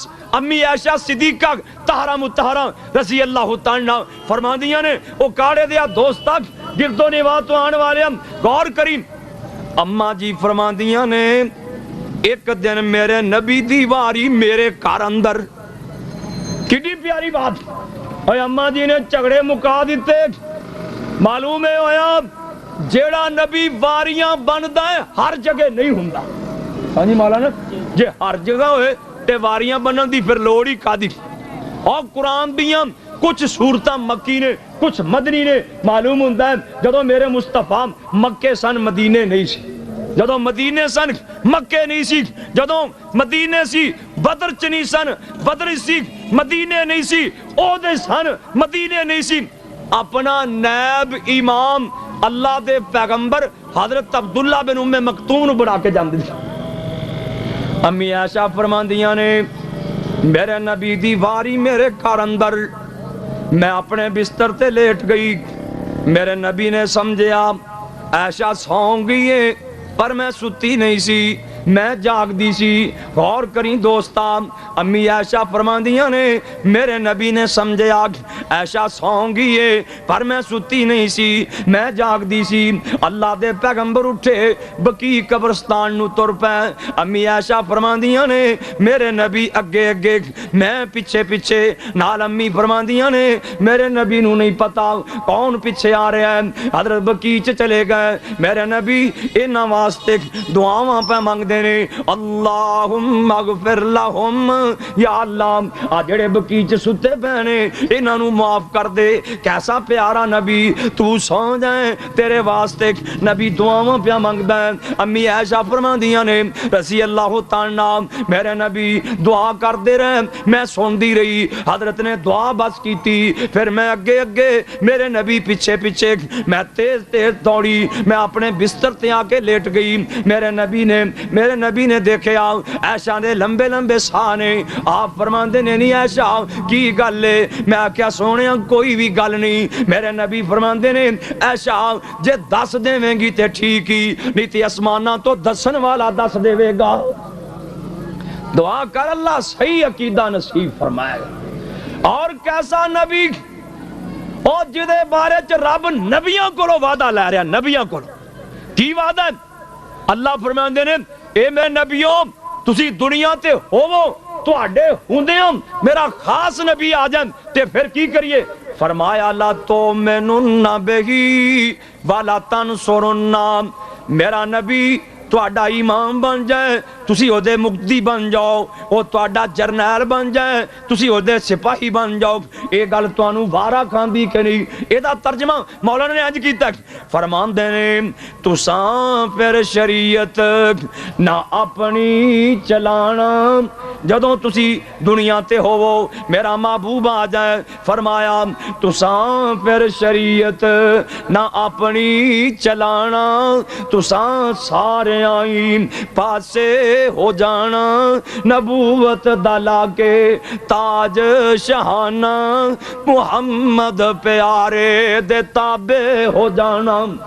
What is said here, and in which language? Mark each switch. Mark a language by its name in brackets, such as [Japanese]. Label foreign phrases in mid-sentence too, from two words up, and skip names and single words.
[Punjabi] امی عائشہ صدیقہ طاہرہ مطہرہ [Arabic] رضی اللہ تعالیٰ [Punjabi] فرماندیاں نے او کاڑے دیا دوستا گرد و نواح تو آنے والے ہم غور کریں۔ اماں جی فرماندیاں نے ایک دن میرے نبی دی واری میرے گھر اندر، کتنی پیاری بات، اور اماں جی نے جھگڑے مکا دیتے۔ معلوم ہے ہویا جیڑا نبی واریاں بندا ہے ہر جگہ نہیں ہوندا۔ ہاں جی مولانا جے ہر جگہ ہوئے تے واریاں بنن دی پھر لوڑ ہی کادی۔ اور قرآن دیاں کچھ صورتاں مکی نے کچھ مدنی نے۔ معلوم ہوندا ہے جدوں میرے مصطفیٰ مکے سن مدینے نہیں سی، جدوں مدینے سن مکے نہیں سی، جدوں مدینے سی بدر چ نہیں سن، بدر سی مدینے نہیں سی، او دے سن مدینے نہیں سی۔ اپنا نیب امام اللہ دے پیغمبر حضرت عبداللہ بن ام مکتوم نو بنا کے جاندے سی۔ امی عائشہ فرماندیاں نے میرے نبی دی واری میرے گھر اندر، میں اپنے بستر تے لیٹ گئی، میرے نبی نے سمجھیا عائشہ سو گئی ہے، پر میں ستی نہیں سی، میں جاگ دی سی۔ غور کریں دوستا، امی عائشہ فرماندیاں نے میرے نبی نے سمجھیا عائشہ سو گئی ہے پر میں ستی نہیں سی، میں جاگ دی سی۔ اللہ دے پیغمبر اٹھے بقیع قبرستان نو تر پے۔ امی عائشہ فرماندیاں نے میرے نبی اگے اگے میں پیچھے پیچھے نال۔ امی فرماندیاں نے میرے نبی نو نہیں پتا کون پیچھے آ رہا ہے۔ حضرت بقیع چلے گئے، میرے نبی انہاں واسطے دعاواں پہ منگدے نے [Arabic] اللہم اغفر لہم، [Punjabi] یا اللہ آ جڑے بقیع ستے پہنے انہاں نو معاف کر دے۔ کیسا پیارا نبی، تو سو جائیں تیرے واسطے نبی دعاواں پہ منگدا ہے۔ امی عائشہ فرماندیاں نے [Arabic] رضی اللہ تعالیٰ [Punjabi] میرے نبی دعا کر دے رہے، میں سوندی رہی۔ حضرت نے دعا بس کیتی، پھر میں اگے اگے میرے نبی پیچھے پیچھے، میں تیز تیز دوڑی، میں اپنے بستر تے آ کے لیٹ گئی۔ میرے نبی نے دیکھیا عائشہ نے لمبے لمبے ساہ نے۔ آپ فرماندے نے نہیں عائشہ کی گل ہے؟ میں کیا سونیا کوئی بھی گل نہیں۔ میرے نبی فرماندے نے عائشہ جے دس دیویں گی تے ٹھیک ہی، نہیں تے اسمانہ تو دسن والا دس دے گا۔ دعا کر اللہ صحیح عقیدہ نصیب فرمائے۔ اور کیسا نبی اور جدے بارے چ رب نبیوں کو وعدہ لے رہا، نبیوں کو کی وعدہ ہے؟ اللہ فرماندے نے اے میں نبیوں تسی دنیا تے ہوو تواڈے ہوندیاں میرا خاص نبی آ جان تے پھر کی کریے؟ [Arabic] فرمایا لا تؤمنن بہ ولا تنصرن۔ [Punjabi] میرا نبی ਤੁਹਾਡਾ ਇਮਾਮ ਬਣ ਜਾਏ ਤੁਸੀਂ ਉਹਦੇ ਮੁਕਤੀ ਬਣ ਜਾਓ, ਉਹ ਤੁਹਾਡਾ ਜਰਨੈਲ ਬਣ ਜਾਏ ਤੁਸੀਂ ਉਹਦੇ ਸਿਪਾਹੀ ਬਣ ਜਾਓ। ਇਹ ਗੱਲ ਤੁਹਾਨੂੰ ਵਾਰਾ ਖਾਂਦੀ ਕਿ ਨਹੀਂ? ਇਹਦਾ ਤਰਜਮਾ ਮੌਲਾਨਾ ਨੇ ਇੰਜ ਕੀਤਾ, ਫਰਮਾਉਂਦੇ ਨੇ ਤੁਸਾਂ ਫਿਰ ਸ਼ਰੀਅਤ ਨਾ ਆਪਣੀ ਚਲਾਣਾ। ਜਦੋਂ ਤੁਸੀਂ ਦੁਨੀਆ ਤੇ ਹੋਵੋ ਮੇਰਾ ਮਹਿਬੂਬ ਆ ਜਾਏ, ਫਰਮਾਇਆ ਤੁਸਾਂ ਫਿਰ ਸ਼ਰੀਅਤ ਨਾ ਆਪਣੀ ਚਲਾਣਾ, ਤੁਸਾਂ ਸਾਰੇ ਆਈ ਪਾਸੇ ਹੋ ਜਾਣਾ, ਨਬੂਵਤ ਦਲਾ ਕੇ ਤਾਜ ਸ਼ਹਾਨਾ ਮੁਹੰਮਦ ਪਿਆਰੇ ਦੇ ਤਾਬੇ ਹੋ ਜਾਣਾ।